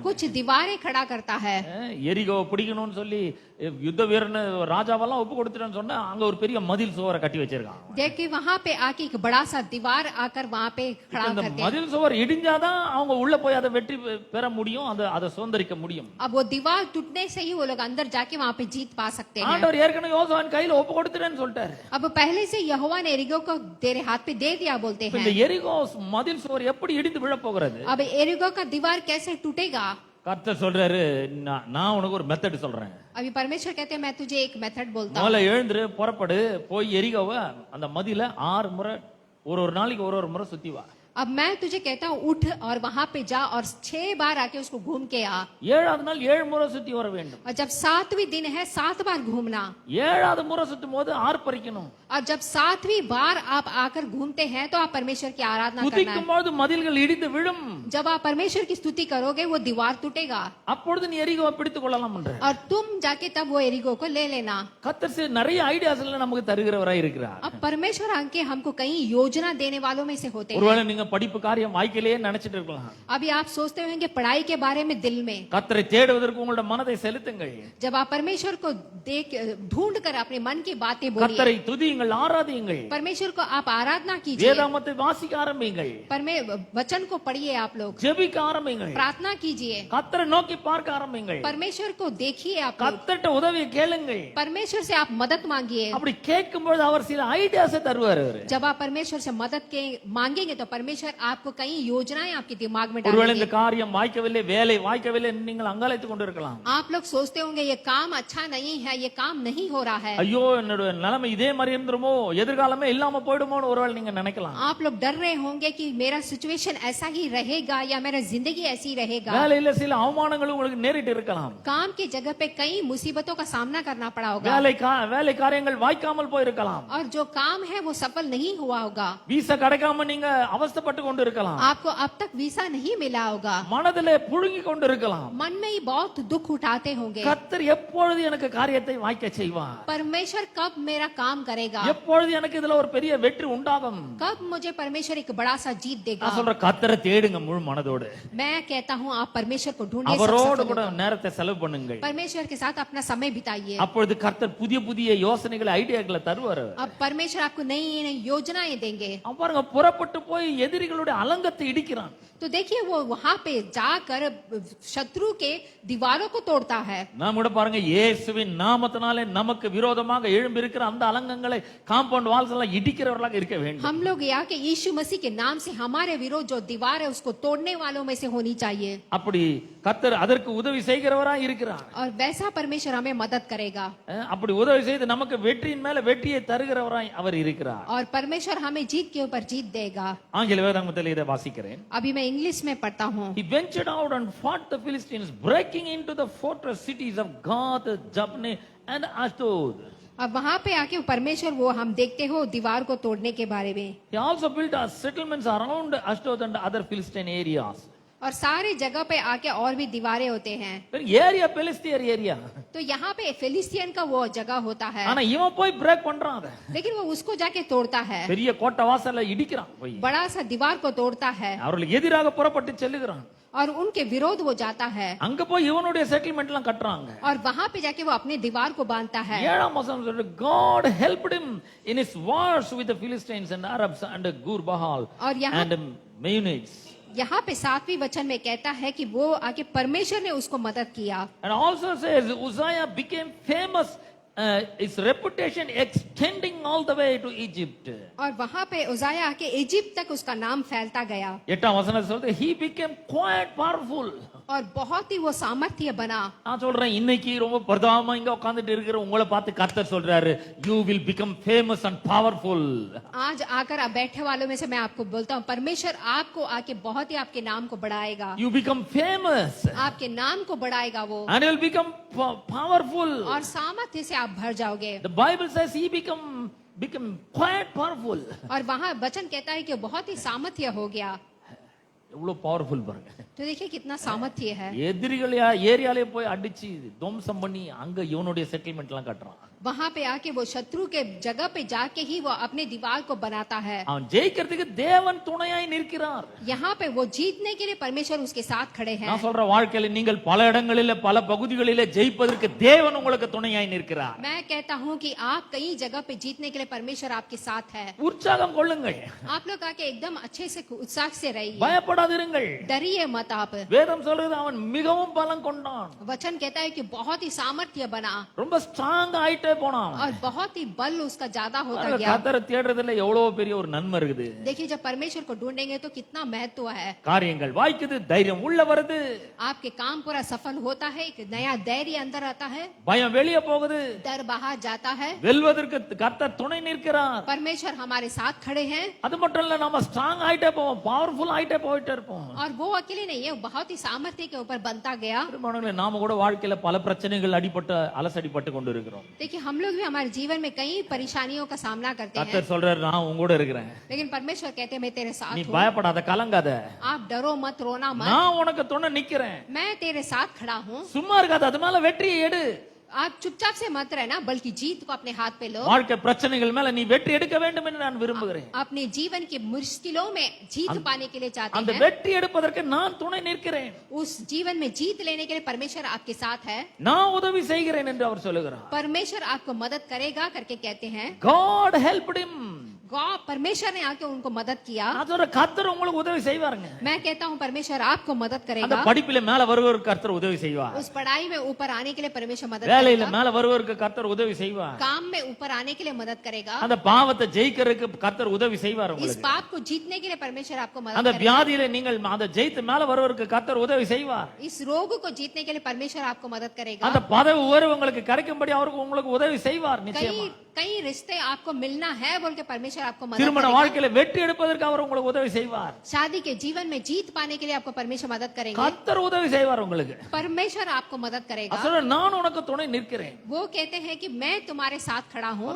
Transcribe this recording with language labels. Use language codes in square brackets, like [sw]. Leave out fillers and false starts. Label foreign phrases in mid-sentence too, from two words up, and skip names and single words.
[hi] कुछ दीवारें खड़ा करता है। [ta] எரிகோ பிடிக்கணும்னு சொல்லி யுத்த வீரன் ராஜாவெல்லாம் ஒப்பு கொடுத்துட்டேன்னு சொன்னா அங்க ஒரு பெரிய மதில் சுவரை கட்டி வச்சிருக்கான். [hi] देखिए वहां पे आके एक बड़ा सा दीवार आकर वहां पे खड़ा [ta] இந்த [hi] करते हैं। [ta] மதில் சுவர் இடிஞ்சாதான் அவங்க உள்ள போய் அதை வெற்றி பெற முடியும், அதை சுதந்திரிக்க முடியும். [hi] अब वो दीवार टूटने से ही वो लोग अंदर जाके वहां पे जीत पा सकते हैं। [ta] ஆண்டவர் ஏற்கனவே யோசுவாவின் கையில ஒப்பு கொடுத்துட்டேன்னு சொல்லிட்டாரு. [hi] अब पहले से यहोवा ने एरिगो को तेरे हाथ पे दे दिया बोलते [ta] இப்ப இந்த [hi] हैं। [ta] எரிகோ மதில் சுவர் எப்படி இடிந்து விழ போகிறது? [hi] अब एरिगो का दीवार कैसे टूटेगा? [ta] கர்த்தர் சொல்றாரு, நான் உனக்கு ஒரு மெத்தட் சொல்றேன். [hi] अभी परमेश्वर कहते हैं मैं तुझे एक मेथड बोलता हूँ। [ta] முதல்ல எழுந்துரு, புறப்படு, போய் எரிகோவை அந்த மதில 6 முறை ஒரு நாளைக்கு ஒரு முறை சுத்தி வா. [hi] अब मैं तुझे कहता हूँ उठ और वहां पे जा और 6 बार आके उसको घूम के आ। [ta] 7வது நாள் 7 முறை சுத்தி வர வேண்டும். [hi] और जब 7वीं दिन है 7 बार घूमना। [ta] 7வது முறை சுத்தும் போது ஆர்ப்பரிக்கணும். [hi] और जब 7वीं बार आप आकर घूमते हैं तो आप परमेश्वर की आराधना करना है। [ta] துதிக்கும் போது மதில்கள் இடிந்து விழும். [hi] जब आप परमेश्वर की स्तुति करोगे वो दीवार टूटेगा [ta] அப்பொழுது நீ எரிகோவை பிடித்துக் கொள்ளலாம்ன்ற. [hi] और तुम जाके तब वो एरिगो को ले लेना। [ta] கர்த்தர் நிறைய ஐடியாஸ்ல நமக்கு தருகிறவராய் இருக்கிறார். [hi] अब परमेश्वर आके हमको कई योजना देने वालों में से होते हैं। [ta] ஒருவேளை நீங்க படிப்பு காரியம் வாய்க்கலையே நினைச்சிட்டு இருக்கலாம். [hi] अभी आप सोचते होंगे पढ़ाई के बारे में दिल में, [ta] கர்த்தரை தேடுவதற்கு உங்களோட மனதை செலுத்துங்கள். [hi] जब आप परमेश्वर को देख ढूंढ कर अपने मन की बातें बोलिए, [ta] கர்த்தரை துதியுங்கள், ஆராதியுங்கள், [hi] परमेश्वर को आप आराधना कीजिए, [ta] வேதாகமத்தை வாசிக்க ஆரம்பிங்கள், [hi] वचन को पढ़िए, आप लोग [ta] ஜெபிக்க ஆரம்பிங்கள், [hi] प्रार्थना कीजिए, [ta] கர்த்தரை நோக்கி பார்க்க ஆரம்பிங்கள், [hi] परमेश्वर को देखिए, आप लोग [ta] கர்த்தர்ட்ட உதவியை கேளுங்கள். [hi] परमेश्वर से आप मदद मांगिए। [ta] அப்படி கேட்கும்போது அவர் சில ஐடியாஸை தருவார். அவரு [hi] जब आप परमेश्वर से मदद के मांगेंगे तो परमेश्वर आपको कई योजनाएं आपके दिमाग में [ta] ஒருவேளை இந்த [hi] डालेंगे। [ta] காரியம் வாய்க்கவில்லை, வேலை வாய்க்கவில்லை என்று நீங்கள் அங்காளைத்துக் கொண்டிருக்கலாம். [hi] आप लोग सोचते होंगे ये काम अच्छा नहीं है, ये काम नहीं हो रहा है, [ta] ஐயோ என்னோட நிலைமை இதே மாதிரி இருந்துருமோ, எதிர்காலமே இல்லாம போயிடுமோன்னு ஒருவேளை நீங்க நினைக்கலாம். [hi] आप लोग डर रहे होंगे कि मेरा सिचुएशन ऐसा ही रहेगा या मेरा जिंदगी ऐसी रहेगा। [ta] வேலையில சில அவமானங்கள் உங்களுக்கு நேரிட்டு இருக்கலாம். [hi] काम की जगह पे कई मुसीबतों का सामना करना पड़ा होगा, [ta] வேலை காரியங்கள் வாய்க்காமல் போயிருக்கலாம். [hi] और जो काम है वो सफल नहीं हुआ होगा, [ta] வீசா கிடைக்காம நீங்க அவஸ்தைப்பட்டு கொண்டு இருக்கலாம். [hi] आपको अब तक वीसा नहीं मिला होगा, [ta] மனதிலே புழுங்கி கொண்டு இருக்கலாம். [hi] मन में ही बहुत दुख उठाते होंगे। [ta] கர்த்தர் எப்பொழுது எனக்கு காரியத்தை வாய்க்க செய்வார், [hi] परमेश्वर कब मेरा काम करेगा, [ta] எப்பொழுது எனக்கு இதுல ஒரு பெரிய வெற்றி உண்டாகும். [hi] कब मुझे परमेश्वर एक बड़ा सा जीत देगा। [ta] நான் சொல்ற கர்த்தரை தேடுங்க முழு மனதோடு. [hi] मैं कहता हूँ आप परमेश्वर को ढूंढिए, सब [ta] அவரோடு [hi] सफल [ta] கூட [hi] होगा। [ta] நேரத்தை செலவு பண்ணுங்கள். [hi] परमेश्वर के साथ अपना समय बिताइए, [ta] அப்பொழுது கர்த்தர் புதிய புதிய யோசனைகளை ஐடியாக்களை தருவார். [hi] अब परमेश्वर आपको नई नई योजनाएं देंगे। [ta] பாருங்க, புறப்பட்டு போய் எதிரிகளுடைய அலங்கத்தை இடிக்கிறான். [hi] तो देखिए वो वहां पे जाकर शत्रु के दीवारों को तोड़ता है। [ta] நாம் கூட பாருங்க, இயேசுவின் நாமத்தினாலே நமக்கு விரோதமாக எழும்பி இருக்கிற அந்த அலங்கங்களை, [en] compound walls [ta] எல்லாம் இடிக்கிறவர்களாக இருக்க வேண்டும். [hi] हम लोग यहाँ के यीशु मसीह के नाम से हमारे विरोध जो दीवार है उसको तोड़ने वालों में से होनी चाहिए, [ta] அப்படி கர்த்தர் அதற்கு உதவி செய்கிறவராய் இருக்கிறார். [hi] और वैसा परमेश्वर हमें मदद करेगा, [ta] அப்படி உதவி செய்து நமக்கு வெற்றியின் மேல வெற்றியை தருகிறவராய் அவர் இருக்கிறார். [hi] और परमेश्वर हमें जीत के ऊपर जीत देगा। [ta] ஆங்கில வேதாகமத்தில் இதை வாசிக்கிறேன். [hi] अभी मैं इंग्लिश में पढ़ता हूँ। [en] He ventured out and fought the Philistines, breaking into the fortress cities of Gath, Jabne and Ashdod. [hi] अब वहां पे आके परमेश्वर वो हम देखते हो दीवार को तोड़ने के बारे में, [en] He also built settlements around Ashdod and other Philistine areas. [hi] और सारी जगह पे आके और भी दीवारें होते हैं। [ta] ஏரியா பெலிஸ்தியர் ஏரியா. [hi] तो यहाँ पे फिलिस्तीन का वो जगह होता है, [ta] ஆனா இவன் போய் பிரேக் பண்றான். அத [hi] लेकिन वो उसको जाके तोड़ता है, [ta] பெரிய கோட்டை வாசல்ல இடிக்கிறான். போய் [hi] बड़ा सा दीवार को तोड़ता है, [ta] அவர்களுக்கு எதிராக புறப்பட்டு செல்லுகிறான். [hi] और उनके विरोध वो जाता है, [ta] அங்க போய் இவனுடைய செட்டில்மெண்ட் எல்லாம் கட்டுறாங்க. [hi] और वहां पे जाके वो अपने दीवार को बांधता है। [ta] 7ஆம் வசனம் சொல்றது, [en] God helped him in his wars with the Philistines and Arabs and Gur-Bahal [hi] और यहाँ [en] and Meunites. [hi] यहाँ पे 7वीं वचन में कहता है कि वो आके परमेश्वर ने उसको मदद किया, [en] And also says Uzziah became famous, his reputation extending all the way to Egypt. [hi] और वहां पे उजाया आके इजिप्ट तक उसका नाम फैलता गया, [ta] 8ஆம் வசனம் சொல்றது, [en] he became quite powerful. [hi] और बहुत ही वो सामर्थ्य बना। [ta] நான் சொல்றேன், இன்னைக்கு ரொம்ப பிரதானமா இங்க உட்கார்ந்துட்டு இருக்கிற உங்களை பார்த்து கர்த்தர் சொல்றாரு, [en] you will become famous and powerful. [hi] आज आकर आप बैठे वालों में से मैं आपको बोलता हूँ, परमेश्वर आपको आके बहुत ही आपके नाम को बढ़ाएगा, [en] You become famous [hi] आपके नाम को बढ़ाएगा वो, [en] and you will become powerful. [hi] और सामर्थ्य से आप भर जाओगे। [en] The Bible says he become quite powerful. [hi] और वहाँ वचन कहता है कि बहुत ही सामर्थ्य हो गया। [ta] எவ்வளவு பவர்ஃபுல் பாருங்க. [hi] तो देखिए कितना सामर्थ्य है। [ta] எதிரிகள் ஏரியாலே போய் அடிச்சு துவம்சம் பண்ணி அங்க இவனுடைய செட்டில்மெண்ட் எல்லாம் கட்டுறான். [hi] वहाँ पे आके वो शत्रु के जगह पे जाके ही वो अपने दीवार को बनाता है। [ta] அவன் ஜெயிக்கிறதுக்கு தேவன் துணையாய் நிற்கிறார். [hi] यहाँ पे वो जीतने के लिए परमेश्वर उसके साथ खड़े हैं। [ta] நான் சொல்ற வாழ்க்கையில நீங்கள் பல இடங்களிலே பல பகுதிகளிலே ஜெயிப்பதற்கு தேவன் உங்களுக்கு துணையாய் நிற்கிறார். [hi] मैं कहता हूँ कि आप कई जगह पे जीतने के लिए परमेश्वर आपके साथ है। [ta] உற்சாகம் கொள்ளுங்கள், [hi] आप लोग आके एकदम अच्छे से उत्साह से रहिए, [ta] பயப்படாதிருங்கள். [hi] डरिए मत आप। [ta] வேதம் சொல்றது அவன் மிகவும் பலம் கொண்டான், [hi] वचन कहता है कि बहुत ही सामर्थ्य बना, [ta] ரொம்ப ஸ்ட்ராங் ஆயிட்டே போனான். [hi] और बहुत ही बल उसका ज्यादा होता गया। [ta] கர்த்தரை தேடுறதுல எவ்வளவு பெரிய ஒரு நன்மை இருக்குது. [hi] देखिए जब परमेश्वर को ढूंढेंगे तो कितना महत्व है। [ta] காரியங்கள் வாய்க்குது, தைரியம் உள்ள வருது, [hi] आपके काम पूरा सफल होता है, एक नया धैर्य अंदर आता है, [ta] பயம் வெளியே போகுது, [hi] डर बाहर जाता है, [ta] வெல்வதற்கு கர்த்தர் துணை நிற்கிறார். [hi] परमेश्वर हमारे साथ खड़े हैं। [ta] அது மட்டும் இல்ல, நம்ம ஸ்ட்ராங் ஆயிட்டே போவோம், பவர்ஃபுல் ஆயிட்டே போயிட்டே இருப்போம். [hi] और वो अकेले नहीं है, बहुत ही सामर्थ्य के ऊपर बनता गया। [ta] நாம கூட வாழ்க்கையில பல பிரச்சனைகள் அடிபட்டு அலசடிப்பட்டு கொண்டு இருக்கிறோம். [hi] देखिए हम लोग भी हमारे जीवन में कई परेशानियों का सामना करते हैं, [ta] கர்த்தர் சொல்றாரு, நான் உங்க கூட இருக்கிறேன், [hi] लेकिन परमेश्वर कहते हैं मैं तेरे साथ [ta] நீ [hi] हूँ, [ta] பயப்படாத, கலங்காத, [hi] आप डरो मत, रोना मत, [ta] நான் உனக்கு துணை நிக்கிறேன், [hi] मैं तेरे साथ खड़ा हूँ। [ta] சும்மா இருக்காத, அது மேல வெற்றியை எடு. [hi] आप चुपचाप से मत रहना, बल्कि जीत को अपने हाथ पे लो। [ta] வாழ்க்கை பிரச்சனைகள் மேல நீ வெற்றி எடுக்க வேண்டும் என்று நான் விரும்புகிறேன். [hi] अपने जीवन की मुश्किलों में जीत पाने के लिए चाहते [ta] அந்த [hi] हैं। [ta] வெற்றி எடுப்பதற்கு நான் துணை நிற்கிறேன். [hi] उस जीवन में जीत लेने के लिए परमेश्वर आपके साथ है। [ta] நான் உதவி செய்கிறேன் என்று அவர் சொல்லுகிறார். [hi] परमेश्वर आपको मदद करेगा करके कहते हैं। [en] God helped him. [hi] गॉड परमेश्वर ने आके उनको मदद किया। [ta] அதோட கர்த்தர் உங்களுக்கு உதவி செய்வாருங்க. [hi] मैं कहता हूँ परमेश्वर आपको मदद [ta] அந்த [hi] करेगा। [ta] படிப்பில மேல வருவருக்கு கர்த்தர் உதவி செய்வார். [hi] उस पढ़ाई में ऊपर आने के लिए परमेश्वर मदद [ta] வேலையில [hi] करेगा। [ta] மேல வருவருக்கு கர்த்தர் உதவி செய்வார். [hi] काम में ऊपर आने के लिए मदद करेगा। [ta] அந்த பாவத்தை ஜெயிக்கிறதுக்கு கர்த்தர் உதவி செய்வார் [hi] इस [ta] உங்களுக்கு. [hi] पाप को जीतने के लिए परमेश्वर आपको मदद [ta] அந்த [hi] करेगा। [ta] வியாதியில நீங்கள் அந்த ஜெயித்து மேல வருவருக்கு கர்த்தர் உதவி செய்வார். [hi] इस रोग को जीतने के लिए परमेश्वर आपको मदद करेगा। [ta] அந்த பதவி உயர்வு உங்களுக்கு கிடைக்கும்படி அவருக்கு உங்களுக்கு உதவி செய்வார் நிச்சயமா. [hi] कई रिश्ते आपको मिलना है बोल के परमेश्वर आपको मदद [ta] திருமண [hi] करेगा। [ta] வாழ்க்கையில வெற்றி எடுப்பதற்கு அவர் உங்களுக்கு உதவி செய்வார். [hi] शादी के जीवन में जीत पाने के लिए आपको परमेश्वर मदद करेंगे। [ta] கர்த்தர் உதவி செய்வார் உங்களுக்கு. [hi] परमेश्वर आपको मदद करेगा। [ta] அசல நான் உனக்கு துணை நிற்கிறேன். [hi] वो कहते हैं कि मैं तुम्हारे साथ खड़ा हूँ।